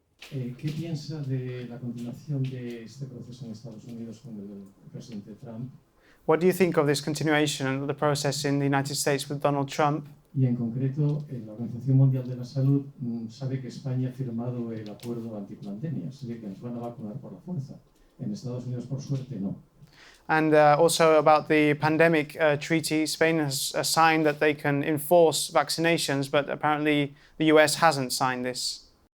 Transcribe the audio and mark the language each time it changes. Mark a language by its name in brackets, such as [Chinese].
[Spanish] ¿Qué piensa de la continuación de este proceso en Estados Unidos con el presidente Trump? [English] What do you think of this continuation of the process in the United States with Donald Trump? [Spanish] Y en concreto, la Organización Mundial de la Salud sabe que España ha firmado el acuerdo antipandemia, así que nos van a vacunar por la fuerza. En Estados Unidos, por suerte, no. [English] And also about the pandemic treaty, Spain has signed that they can enforce vaccinations, but apparently the US hasn't signed this.